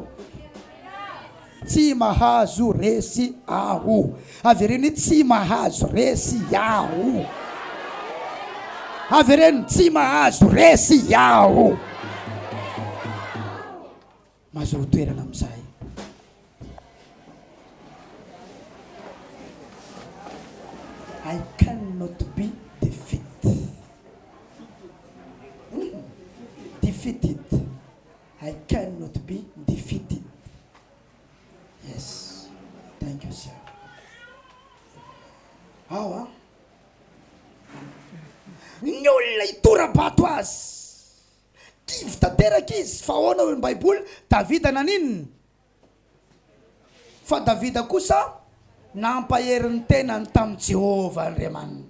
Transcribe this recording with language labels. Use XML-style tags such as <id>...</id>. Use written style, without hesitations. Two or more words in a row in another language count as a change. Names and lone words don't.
<mg>Tsy mahazo resy aho. Avereny tsy mahazo resy aho. Avereny tsy mahazo resy aho. Mahazo toerana amin'izay.</mg> <en>I cannot be defeated. Defeated. I cannot be defeated. Yes. Thank you, sir. How?</en> <mg>Ny olona itorabato azy. Kivy tanteraka izy. Fa ahoana hoe ny Baiboly Davida naninona? Fa Davida kosa nampaherin'ny tenany tamin'i Jehova Andriamanitra.</mg>